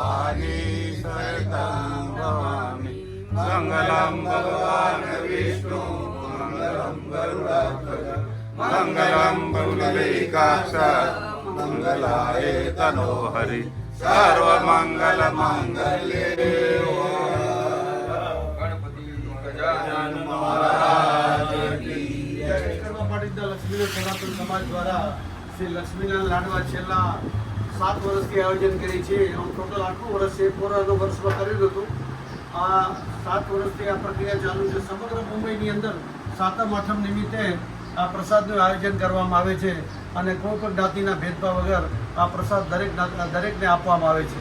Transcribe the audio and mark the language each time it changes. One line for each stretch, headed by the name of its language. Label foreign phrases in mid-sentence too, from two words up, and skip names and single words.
Sanskrit: शरतं भवामि मङ्गलं भगवान् विष्णु मङ्गलं गरुडध्वज मङ्गलं पुण्डरीकाक्ष मङ्गलाय तनोहरि सर्वमङ्गलमाङ्गल्ये गणपति गजानन महाराज की
Gujarati: પાટીદાર લક્ષ્મીનારાયણ સનાતન સમાજ દ્વારા શ્રી લક્ષ્મીનારાયણ લાડવા છેલ્લા 7 વર્ષથી આયોજન કરી છે. આમ ટોટલ 8 વર્ષ છે, કોરોના વર્ષમાં કરેલું હતું. આ 7 વર્ષથી આ પ્રક્રિયા ચાલુ છે. સમગ્ર મુંબઈની અંદર સાતમ આઠમ નિમિત્તે આ પ્રસાદનું આયોજન કરવામાં આવે છે અને કોઈ પણ જ્ઞાતિના ભેદભાવ વગર આ પ્રસાદ દરેકને આપવામાં આવે છે.